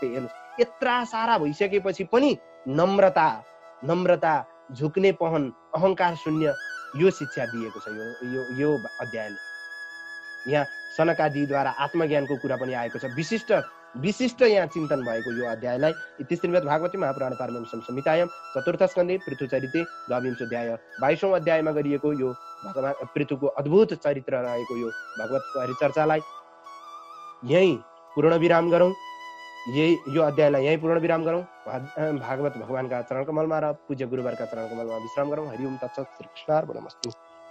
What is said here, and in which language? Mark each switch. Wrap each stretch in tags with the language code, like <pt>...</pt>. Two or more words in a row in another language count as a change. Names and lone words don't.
<ne>हेर्नुहोस्, यत्रा सारा भइसकेपछि पनि नम्रता, झुक्ने पहन, अहङ्कार शून्य, यो शिक्षा दिएको छ यो अध्यायले। यहाँ सनकादिद्वारा आत्मज्ञानको कुरा पनि आएको छ। विशिष्ट यहाँ चिन्तन भएको यो अध्यायलाई</ne> <sa>इति श्रीमद् भागवती महापुराण पारमहंस्यां संहितायां चतुर्थ स्कन्धे पृथुचरिते द्वाविंशोऽध्याय</sa> <ne>22औं अध्यायमा गरिएको यो भगवान पृथुको अद्भुत चरित्र रहेको यो भगवत परिचर्चालाई यही पूर्ण विराम गरौँ। यो अध्यायलाई यही पूर्ण विराम गरौँ। भागवत भगवानका चरणकमलमा र पूज्य गुरुवरका चरणकमलमा विश्राम गरौँ।</ne> <sa>हरि ओम तत्सत्। श्री कृष्णार्पणमस्तु।</sa>